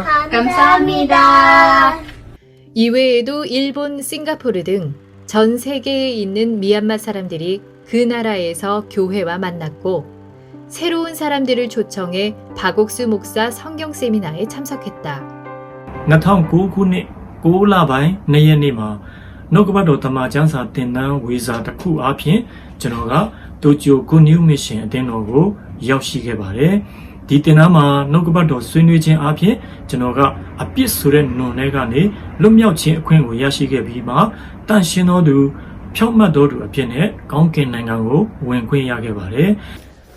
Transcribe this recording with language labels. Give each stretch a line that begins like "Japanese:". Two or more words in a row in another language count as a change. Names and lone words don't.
Korean: 감사합니다. 이외에도 일본, 싱가포르 등 전 세계에 있는 미얀마 사람들이 그 나라에서 교회와 만났고 새로운 사람들을 초청해 박옥수 목사 성경 세미나에 참석했다.
Burmese: 2009 ခုနှစ်9လပိုင်း2ရက်နေ့မှာနှုတ်ကပတ်တော်တမန်ကျမ်းစာသင်တန်းဝေစာတစ်ခုအားဖြင့်ကျွန်တော်ကတိုကျို Good News Mission အသင်းတော်ကိုရောက်ရှိခဲ့ပါတယ်။ဒီသင်တန်းမှာနှုတ်ကပတ်တော်ဆွေးနွေးခြင်းအားဖြင့်ကျွန်တော်ကအပြစ်ဆိုတဲ့နွံထဲကနေလွတ်မြောက်ခြင်းအခွင့်ကိုရရှိခဲ့ပြီးမှတန်ရှင်းသောသူဖြောင့်မတ်သောသူအဖြစ်နဲ့ကောင်းကင်နိုင်ငံကိုဝင်ခွင့်ရခဲ့ပါတယ်။